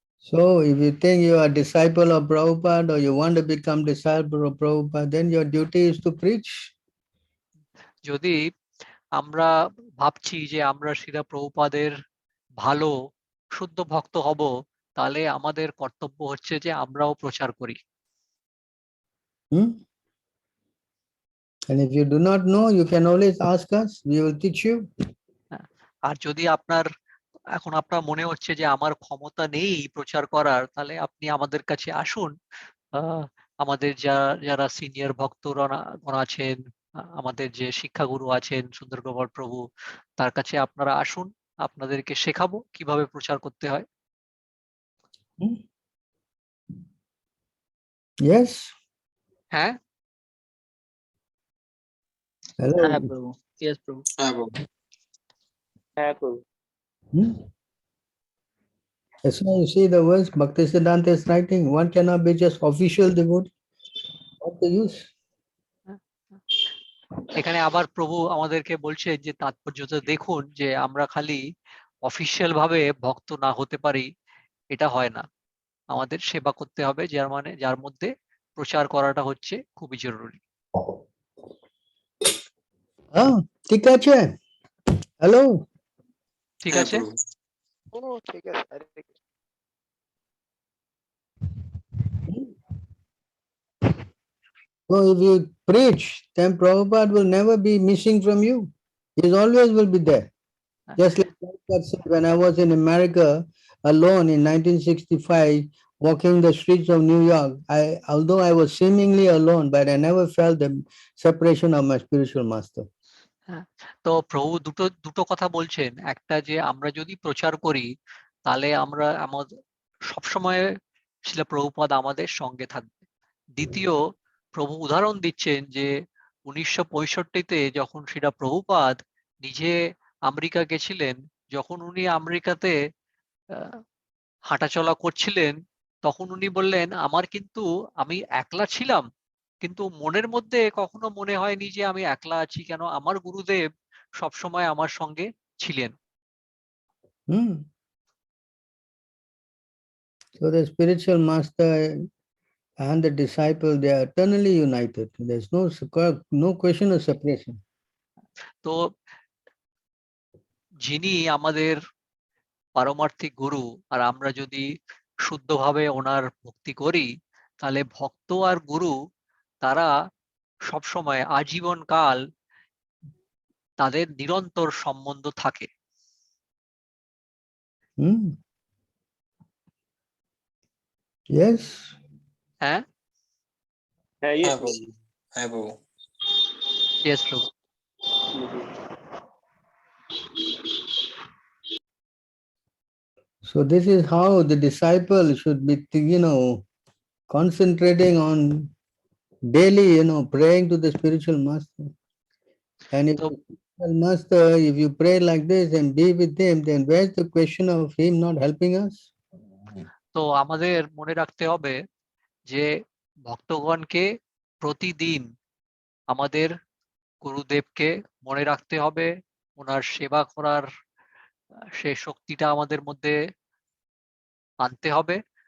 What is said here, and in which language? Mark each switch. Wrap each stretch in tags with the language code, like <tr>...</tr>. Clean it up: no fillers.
<en>So if you think you are a disciple of Prabhupada or you want to become disciple of Prabhupada, then your duty is to preach.</en> <bn>যদি আমরা ভাবছি যে আমরা শ্রীলা প্রভুপাদের ভালো শুদ্ধ ভক্ত হব, তাহলে আমাদের কর্তব্য হচ্ছে যে আমরাও প্রচার করি।</bn> <en>And if you do not know, you can always ask us. We will teach you.</en> <bn>আর যদি আপনার এখন আপনার মনে হচ্ছে যে আমার ক্ষমতা নেই প্রচার করার, তাহলে আপনি আমাদের কাছে আসুন। আমাদের যারা সিনিয়র ভক্তরা আছেন, আমাদের যে শিক্ষাগুরু আছেন সুন্দর গোপাল প্রভু, তার কাছে আপনারা আসুন, আপনাদেরকে শেখাবো কিভাবে প্রচার করতে হয়।</bn> <en>Yes.</en> <bn>হ্যাঁ</bn> <en>Hello.</en> <bn>হ্যাঁ প্রভু।</bn> <en>Yes,</en> <bn>প্রভু। হ্যাঁ প্রভু।</bn> <en>That's why you see the words Bhaktisiddhanta is writing. One cannot be just official devotee. What's the use?</en> <bn>এখানে আবার প্রভু আমাদেরকে বলছে যে তাৎপর্যটা দেখুন, যে আমরা খালি অফিসিয়াল ভাবে ভক্ত না হতে পারি, এটা হয় না। আমাদের সেবা করতে হবে, যার মধ্যে প্রচার করাটা হচ্ছে খুবই জরুরি। ঠিক আছে?</bn> <en>Hello.</en> <bn>ঠিক আছে। ঠিক আছে।</bn> <en>So if you preach, then Prabhupada will never be missing from you. He always will be there. Just like Prabhupada said, when I was in America alone in 1965, walking the streets of New York, although I was seemingly alone, but I never felt the separation of my spiritual master.</en> <bn>তো প্রভু দুটো কথা বলছেন। একটা যে আমরা যদি প্রচার করি, তাহলে আমরা সবসময় শ্রীল প্রভুপাদ আমাদের সঙ্গে থাকবে। দ্বিতীয়, প্রভু উদাহরণ দিচ্ছেন যে 1965-তে যখন শ্রীল প্রভুপাদ নিজে আমেরিকা গেছিলেন, যখন উনি আমেরিকাতে হাঁটাচলা করছিলেন, তখন উনি বললেন আমি একলা ছিলাম, কিন্তু মনের মধ্যে কখনো মনে হয়নি যে আমি একলা আছি, কেন আমার গুরুদেব সবসময় আমার সঙ্গে ছিলেন।</bn> <en>So the spiritual master and the disciple, they are eternally united. There's no question of separation.</en> <bn>তো যিনি আমাদের পারমার্থিক গুরু, আর আমরা যদি শুদ্ধভাবে ওনার ভক্তি করি, তাহলে ভক্ত আর গুরু তারা সবসময় আজীবন কাল তাদের নিরন্তর সম্বন্ধ থাকে।</bn> <en>Yes.</en> <bn>হ্যাঁ হ্যাঁ প্রভু।</bn> <en>Yes, প্রভু। So this is how the disciple should be, concentrating on daily, praying to the spiritual master. And if So- the spiritual master, if you pray like this and be with him, then where's the question of him not helping us?</en> <bn>তো আমাদের মনে রাখতে হবে যে ভক্তগণকে প্রতিদিন আমাদের গুরুদেবকে মনে রাখতে হবে, ওনার সেবা করার সে শক্তিটা আমাদের মধ্যে আনতে হবে।</bn>